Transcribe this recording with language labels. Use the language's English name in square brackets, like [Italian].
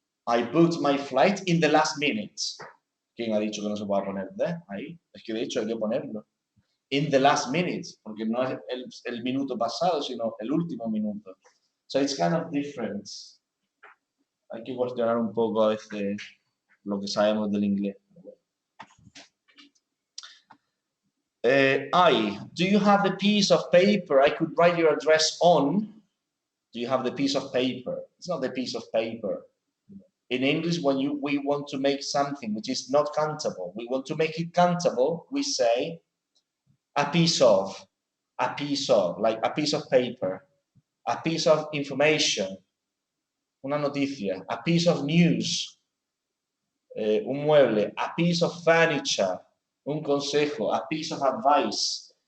[English] I booked my flight in the last minute. [Spanish] ¿Quién ha dicho que no se puede poner the ahí? Es que de hecho hay que ponerlo. [English] In the last minute, [Spanish] porque no es el minuto pasado, sino el último minuto. [English] So it's kind of different. [Spanish] Hay que cuestionar un poco a veces lo que sabemos del inglés. [English] Do you have the piece of paper I could write your address on? Do you have the piece of paper? It's not the piece of paper. In English, when we want to make something which is not countable, we want to make it countable, we say a piece of, like a piece of paper, a piece of information, [Spanish] una noticia, [English] a piece of news, [Spanish] un mueble, [English] a piece of furniture, [Spanish] un consejo, [English] a piece of advice.